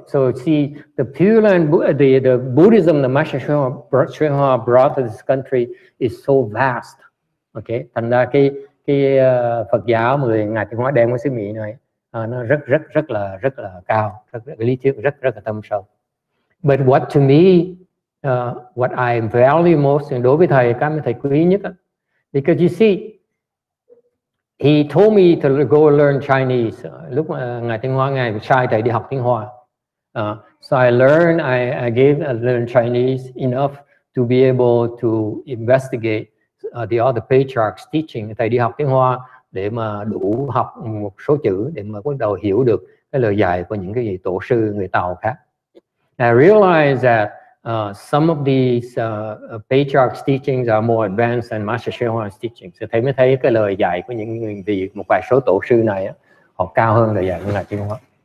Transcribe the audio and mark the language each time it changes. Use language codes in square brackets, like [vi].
[en] So see, the Pure Land, the Buddhism that Master HsuanHua brought to this country is so vast. [vi] Okay, thành ra cái Phật giáo mà Ngài Tiến Hóa đem của xứ Mỹ này nó rất là cao, lý thuyết rất là thâm sâu. [en] But what to me, what I value most, [vi] đối với thầy, cái mà thầy quý nhất, [en] because you see, he told me to go learn Chinese. [vi] Lúc mà Ngài Tiến Hóa, Ngài sai thầy đi học tiếng Hoa. [en] So I learned Chinese enough to be able to investigate the other patriarchs teaching. [vi] Thầy đi học tiếng Hoa để mà đủ học một số chữ để mà bắt đầu hiểu được cái lời dạy của những cái vị tổ sư người Tàu khác. [en] I realized that some of these patriarchs' teachings are more advanced than Master HsuanHua's teachings. [vi] So thầy mới thấy cái lời dạy của những người vì một vài số tổ sư này họ cao hơn lời dạy của Ngài Tiến Hóa.